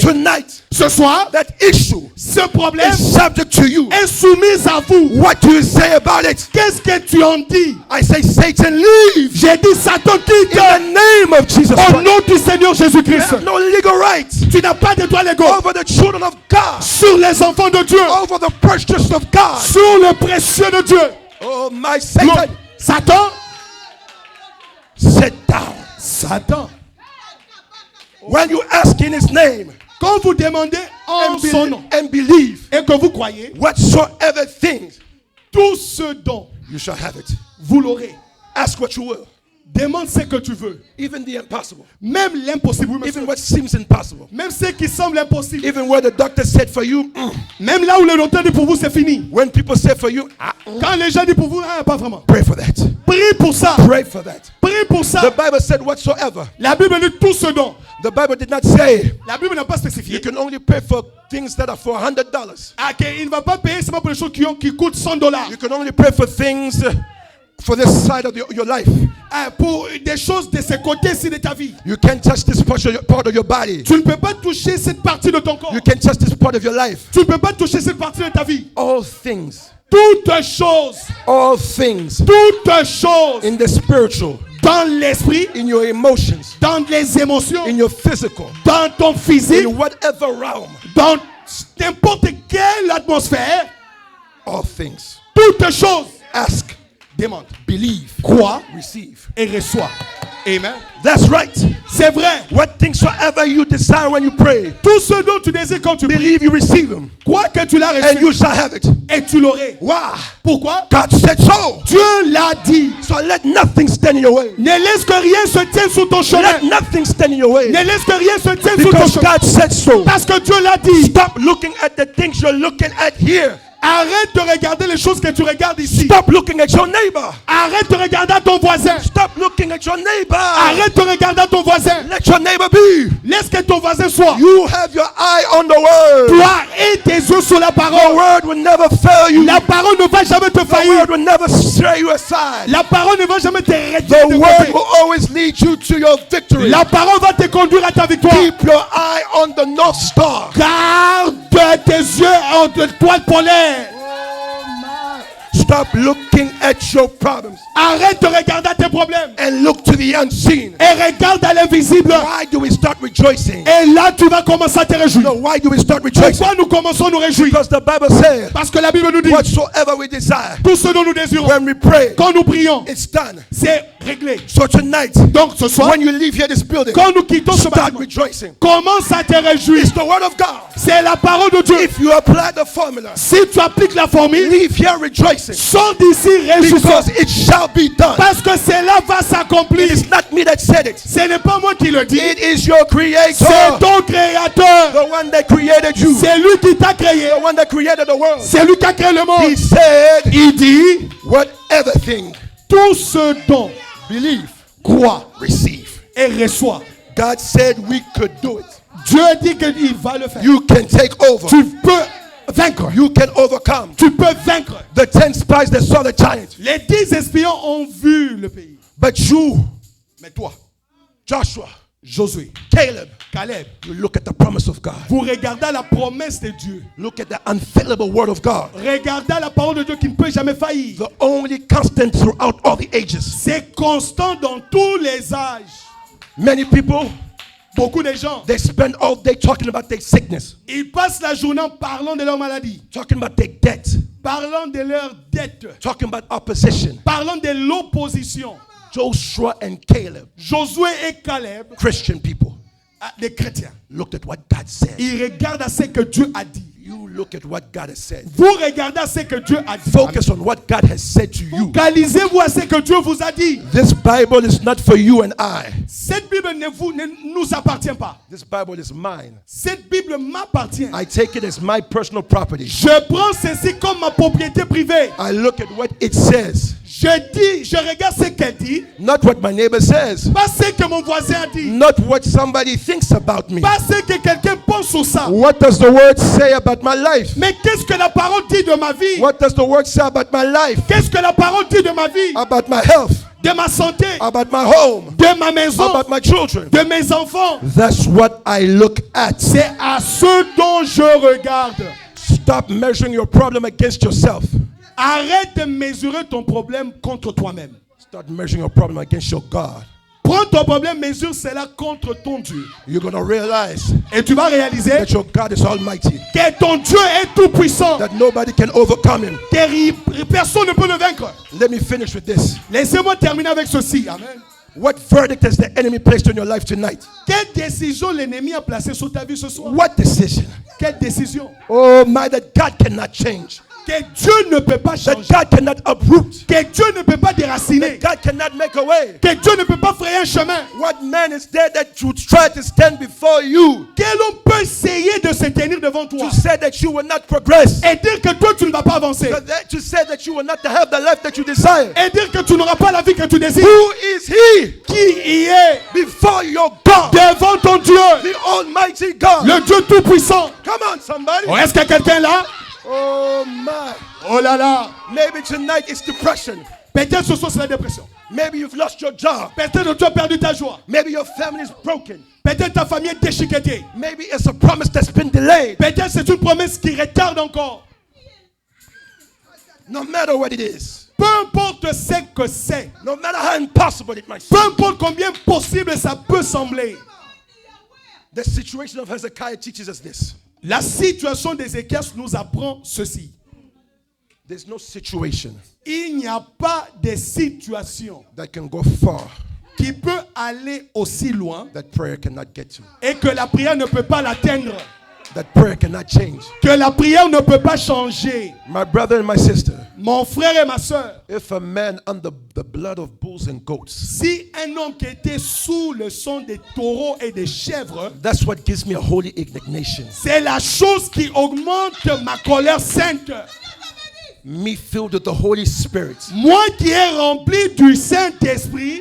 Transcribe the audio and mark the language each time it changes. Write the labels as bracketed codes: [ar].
[en] Tonight, [fr] Ce soir, [en] that issue [fr] ce problème [en] is subject to you. [fr] est soumis à vous. [en] What do you say about it? [fr] Qu'est-ce que tu en dis? [en] I say, Satan, leave [fr] J'ai dit Satan [en] in [fr] quitte. [en] the name of Jesus [fr] Au [en] Christ. [fr] nom du Seigneur [en] You [fr] Jésus-Christ. [en] have no legal right [fr] Tu n'as pas de droit légaux [en] over the children of God, [fr] sur les enfants de Dieu. [en] over the precious of God. [fr] Sur le précieux de Dieu. [en] Oh, my [fr] Non. [en] Satan, [fr] Satan. [en] sit down. [fr] Satan. [en] When you ask in his name [fr] Quand vous demandez en [en] and, [fr] son nom [en] and believe, [fr] et que vous croyez, [en] whatsoever things, [fr] tout ce dont [en] you shall have it. [fr] vous l'aurez. [en] Ask what you will. [fr] Demande ce que tu veux. [en] Even the impossible. [fr] Même l'impossible. Oui, monsieur. [en] Even what seems impossible. [fr] Même ce qui semble impossible. [en] Even where the doctor said for you, [fr] Même là où le docteur dit pour vous, c'est fini. [en] when people say for you, [fr] Quand les gens disent pour vous, pas vraiment. [en] pray for that. [fr] Prie pour ça. [en] Pray for that. [fr] Prie pour ça. [en] The Bible said whatsoever. [fr] La Bible dit tout ce dont. [en] The Bible did not say [fr] La Bible n'a pas [en] you [fr] spécifié. [en] can only pay for things that are for $100. [fr] Ah, qu'il ne va pas payer seulement pour les choses qui coûtent $100. [en] You can only pay for things for this side of your life. [fr] Ah, pour des choses de ce côté-ci de ta vie. [en] You can't touch this part of your body. [fr] Tu ne peux pas toucher cette partie de ton corps. [en] You can't touch this part of your life. [fr] Tu ne peux pas toucher cette partie de ta vie. [en] All things, [fr] Toutes choses. [en] all things [fr] Toutes choses. [en] in the spiritual, [fr] Dans l'esprit. [en] in your emotions, [fr] Dans les émotions. [en] in your physical, [fr] Dans ton physique. [en] in whatever realm, [fr] Dans n'importe quelle atmosphère. [en] all things. [fr] Toutes choses. [en] Ask, [fr] Demande. [en] believe, [fr] Crois [en] receive. [fr] et reçois. Amen. [en] That's right. [fr] C'est vrai. [en] What things soever you desire when you pray, [fr] Tout ce dont tu désires quand tu pries, [en] believe you receive them, [fr] crois que tu l'as [en] and [fr] reçu [en] you shall have it. [fr] et tu l'aurais. [en] Why? [fr] Pourquoi? [en] God said so. [fr] Dieu l'a dit. [en] So let nothing stand in your way. [fr] Ne laisse que rien se tienne sur ton chemin. [en] Let nothing stand in your way. [fr] Ne laisse que rien se tienne sur ton [en] Because [fr] chemin. [en] God said so. [fr] Parce que Dieu l'a dit. [en] Stop looking at the things you're looking at here. [fr] Arrête de regarder les choses que tu regardes ici. [en] Stop looking at your neighbor. [fr] Arrête de regarder à ton voisin. [en] Stop looking at your neighbor. [fr] Arrête de regarder à ton voisin. [en] Let your neighbor be. [fr] Laisse que ton voisin soit. [en] You have your eye on the word. [fr] Toi et tes yeux sur la [en] The [fr] parole. [en] word will never fail you. [fr] La parole ne va jamais te [en] The [fr] faillir. [en] word will never stray you aside. [fr] La parole ne va jamais te retirer [en] The [fr] de [en] word [fr] côté. [en] will always lead you to your victory. [fr] La parole va te conduire à ta victoire. [en] Keep your eye on the North Star. [fr] Garde tes yeux en toile polaire. [en] Stop looking at your problems [fr] Arrête de regarder à tes problèmes. [en] and look to the unseen. [fr] Et regarde à l'invisible. [en] Why do we start rejoicing? [fr] Et là, tu vas commencer à te réjouir. [en] No, why do we start rejoicing? [fr] Pourquoi nous commençons à nous réjouir? [en] Because the Bible says, [fr] Parce que la Bible nous dit, [en] whatsoever we desire, [fr] tout ce dont nous désirons, [en] when we pray, [fr] quand nous prions, [en] it's done. [fr] c'est réglé. [en] So tonight, [fr] Donc ce soir, [en] when you leave here this building, [fr] quand nous quittons ce [en] start [fr] bâtiment, [en] rejoicing. [fr] commence à te réjouir. [en] It's the word of God. [fr] C'est la parole de Dieu. [en] If you apply the formula, [fr] Si tu appliques la formule, [en] leave here rejoicing, [fr] sors d'ici réjouissant. [en] because it shall be done. [fr] Parce que cela va s'accomplir. [en] It's not me that said it. [fr] Ce n'est pas moi qui le dis. [en] It is your [fr] C'est [en] creator, [fr] ton créateur. [en] the one that created you, [fr] C'est lui qui t'a créé. [en] the one that created the world. [fr] C'est lui qui a créé le [en] He [fr] monde. [en] said, [fr] Il dit, [en] whatever thing, [fr] tout ce dont [en] believe, [fr] crois [en] receive. [fr] et reçois. [en] God said we could do it. [fr] Dieu dit qu'il va le faire. [en] You can take over. [fr] Tu peux vaincre. [en] You can overcome. [fr] Tu peux vaincre. [en] The 10 spies that saw the giant. [fr] Les 10 espions ont vu le pays. [en] But you, [fr] Mais toi, [en] Joshua, [fr] Josué, [en] Caleb, [fr] Caleb, [en] you look at the promise of God. [fr] vous regardez la promesse de Dieu. [en] Look at the unfailable word of God. [fr] Regardez la parole de Dieu qui ne peut jamais faillir. [en] The only constant throughout all the ages. [fr] C'est constant dans tous les âges. [en] Many people, [fr] Beaucoup de gens, [en] they spend all day talking about their sickness, [fr] ils passent la journée en parlant de leur maladie, [en] talking about their debt, [fr] parlant de leur dette, [en] talking about opposition. [fr] parlant de l'opposition. [en] Joshua and Caleb, [fr] Josué et Caleb, [en] Christian people, [fr] des chrétiens, [en] looked at what God said. [fr] ils regardent à ce que Dieu a dit. [en] You look at what God has said. [fr] Vous regardez à ce que Dieu a dit. [en] Focus on what God has said to you. [fr] Focalisez-vous à ce que Dieu vous a dit. [en] This Bible is not for you and I. [fr] Cette Bible ne nous appartient pas. [en] This Bible is mine. [fr] Cette Bible m'appartient. [en] I take it as my personal property. [fr] Je prends ceci comme ma propriété privée. [en] I look at what it says, [fr] Je regarde ce qu'elle dit, [en] not what my neighbor says, [fr] pas ce que mon voisin a dit, [en] not what somebody thinks about me. [fr] pas ce que quelqu'un pense sur ça. [en] What does the word say about my life? [fr] Mais qu'est-ce que la parole dit de ma vie? [en] What does the word say about my life? [fr] Qu'est-ce que la parole dit de ma vie? [en] About my health? [fr] De ma santé, [en] About my home? [fr] de ma maison, [en] About my children? [fr] de mes enfants. [en] That's what I look at. [fr] C'est à ce dont je regarde. [en] Stop measuring your problem against yourself. [fr] Arrête de mesurer ton problème contre toi-même. [en] Start measuring your problem against your God. [fr] Prends ton problème, mesure cela contre ton Dieu. [en] You're going to realize [fr] Et tu vas réaliser [en] that your God is almighty, [fr] que ton Dieu est tout puissant. [en] that nobody can overcome him. [fr] Personne ne peut le vaincre. [en] Let me finish with this. [fr] Laissez-moi terminer avec ceci. [en] Amen. What verdict has the enemy placed on your life tonight? [fr] Quelle décision l'ennemi a placée sur ta vie ce soir? [en] What decision? [fr] Quelle décision? [en] Oh my, that God cannot change. [fr] Que Dieu ne peut pas [en] That [fr] changer. [en] God cannot uproot. [fr] Que Dieu ne peut pas déraciner. [en] That God cannot make a way. [fr] Que Dieu ne peut pas frayer un chemin. [en] What man is there that would try to stand before you [fr] Quel homme peut essayer de se tenir devant toi [en] to say that you will not progress? [fr] et dire que toi tu ne vas pas avancer [en] To say that you will not have the life that you desire? [fr] et dire que tu n'auras pas la vie que tu désires? [en] Who is he [fr] Qui y est [en] before your God? [fr] devant ton Dieu, [en] The Almighty God. [fr] le Dieu Tout-Puissant? [en] Come on, somebody. [fr] Oh, est-ce qu'il y a quelqu'un là? [en] Oh my. [fr] Oh là là. [en] Maybe tonight it's depression. [fr] Peut-être ce soir c'est la dépression. [en] Maybe you've lost your job. [fr] Peut-être tu as perdu ta joie. [en] Maybe your family is broken. [fr] Peut-être ta famille est déchiquetée. [en] Maybe it's a promise that's been delayed. [fr] Peut-être c'est une promesse qui retarde encore. [en] No matter what it is, [fr] Peu importe ce que c'est. [en] no matter how impossible it might [fr] Peu [en] seem, [fr] importe combien possible ça peut sembler. [en] the situation of Hezekiah teaches us this. [fr] La situation d'Ézéchias nous apprend ceci. [en] There's no situation [fr] Il n'y a pas de situation [en] that can go far [fr] qui peut aller aussi loin [en] that prayer cannot get to, [fr] et que la prière ne peut pas l'atteindre. [en] that prayer cannot change. [fr] Que la prière ne peut pas changer. [en] My brother and my sister, [fr] Mon frère et ma soeur, [en] if a man under the blood of bulls and goats, [fr] si un homme qui était sous le sang des taureaux et des chèvres, [en] that's what gives me a holy indignation. [fr] c'est la chose qui augmente ma colère sainte. [en] Me filled with the Holy Spirit, [fr] Moi qui est rempli du Saint-Esprit,